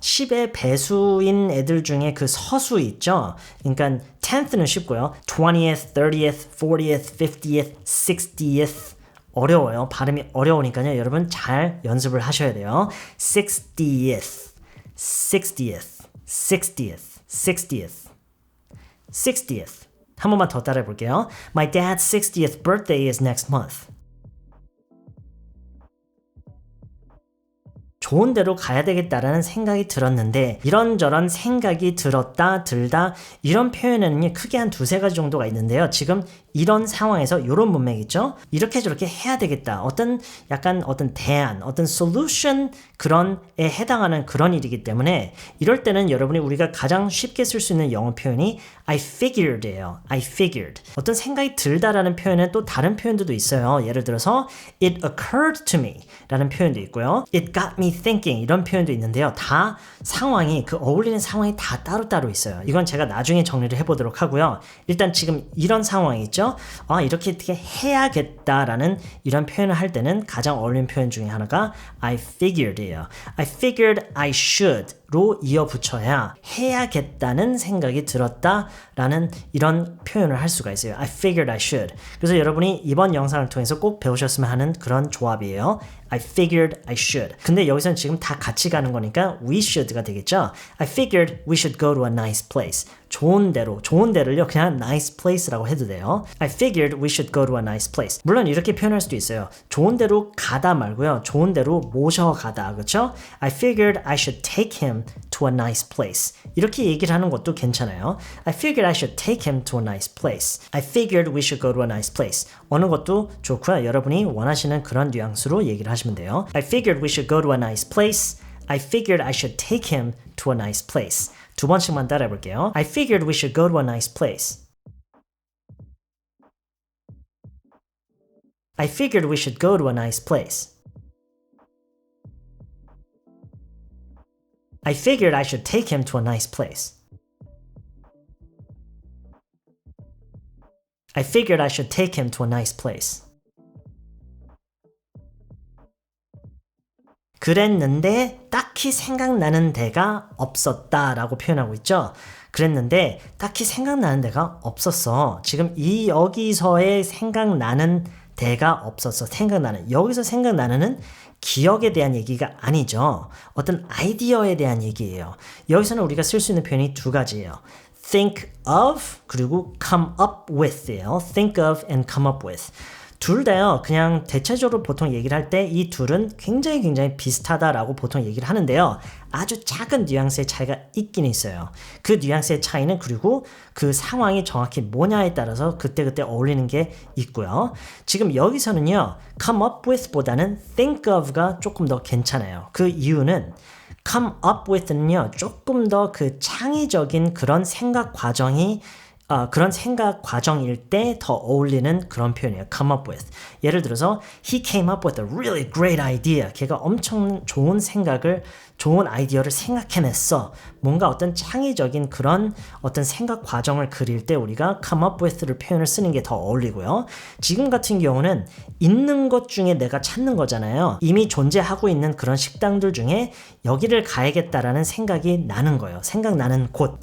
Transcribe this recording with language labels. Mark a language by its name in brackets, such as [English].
[Korean] 10의 배수인 애들 중에 그 서수 있죠? 그러니까 10th는 쉽고요. [English] 20th, 30th, 40th, 50th, 60th 어려워요. [Korean] 발음이 어려우니까요. 여러분 잘 연습을 하셔야 돼요. [English] 60th, 60th, 60th, 60th, 60th. [Korean] 한 번만 더 따라해 볼게요. [English] My dad's 60th birthday is next month. [Korean] 좋은 데로 가야 되겠다라는 생각이 들었는데 이런저런 생각이 들었다 들다 이런 표현에는 크게 한 두세 가지 정도가 있는데요. 지금 이런 상황에서 이런 문맥 있죠. 이렇게 저렇게 해야 되겠다. 약간 어떤 대안, 어떤 solution 그런에 해당하는 그런 일이기 때문에 이럴 때는 여러분이 우리가 가장 쉽게 쓸 수 있는 영어 표현이 I figured예요. [English] I figured. [Korean] 어떤 생각이 들다라는 표현은 또 다른 표현들도 있어요. 예를 들어서 [English] it occurred to me [Korean] 라는 표현도 있고요. [English] It got me thinking [Korean] 이런 표현도 있는데요. 다 상황이 그 어울리는 상황이 다 따로따로 있어요. 이건 제가 나중에 정리를 해보도록 하고요. 일단 지금 이런 상황이 있죠. 이렇게 해야겠다라는 이런 표현을 할 때는 가장 어울리는 표현 중에 하나가 I figured예요. [English] I figured I should [Korean] 로 이어 붙여야 해야겠다는 생각이 들었다라는 이런 표현을 할 수가 있어요. [English] I figured I should. [Korean] 그래서 여러분이 이번 영상을 통해서 꼭 배우셨으면 하는 그런 조합이에요. [English] I figured I should. [Korean] 근데 여기서는 지금 다 같이 가는 거니까 we should가 되겠죠. [English] I figured we should go to a nice place. [Korean] 좋은 데를요 그냥 nice place라고 해도 돼요. [English] I figured we should go to a nice place. [Korean] 물론 이렇게 표현할 수도 있어요. 좋은 데로 가다 말고요. 좋은 데로 모셔가다. 그렇죠? I figured I should take him to a nice place. 이렇게 얘기를 하는 것도 괜찮아요. [English] I figured I should take him to a nice place. I figured we should go to a nice place. [Korean] 어느 것도 좋고요. 여러분이 원하시는 그런 뉘앙스로 얘기를 하시면 돼요. [English] I figured we should go to a nice place. I figured I should take him to a nice place. [Korean] 두 번씩만 따라해 볼게요. [English] I figured we should go to a nice place. I figured we should go to a nice place. I figured I should take him to a nice place. I figured I should take him to a nice place. [Korean] 그랬는데 딱히 생각나는 데가 없었다라고 표현하고 있죠. 그랬는데 딱히 생각나는 데가 없었어. 지금 여기서의 생각나는 데가 없었어. 여기서 생각나는은 기억에 대한 얘기가 아니죠. 어떤 아이디어에 대한 얘기예요. 여기서는 우리가 쓸 수 있는 표현이 두 가지예요. [English] think of [Korean] 그리고 [English] come up with예요. think of and come up with. [Korean] 둘 다요. 그냥 대체적으로 보통 얘기를 할 때 이 둘은 굉장히 비슷하다라고 보통 얘기를 하는데요. 아주 작은 뉘앙스의 차이가 있긴 있어요. 그 뉘앙스의 차이는 그리고 그 상황이 정확히 뭐냐에 따라서 그때그때 어울리는 게 있고요. 지금 여기서는요. come up with 보다는 think of가 조금 더 괜찮아요. 그 이유는 come up with는요. 조금 더 그 창의적인 그런 생각 과정이 그런 생각 과정일 때 더 어울리는 그런 표현이에요. [English] come up with. [Korean] 예를 들어서 [English] he came up with a really great idea. [Korean] 걔가 엄청 좋은 생각을 좋은 아이디어를 생각해냈어. 뭔가 어떤 창의적인 그런 어떤 생각 과정을 그릴 때 우리가 come up with를 표현을 쓰는 게 더 어울리고요. 지금 같은 경우는 있는 것 중에 내가 찾는 거잖아요. 이미 존재하고 있는 그런 식당들 중에 여기를 가야겠다라는 생각이 나는 거예요. 생각나는 곳.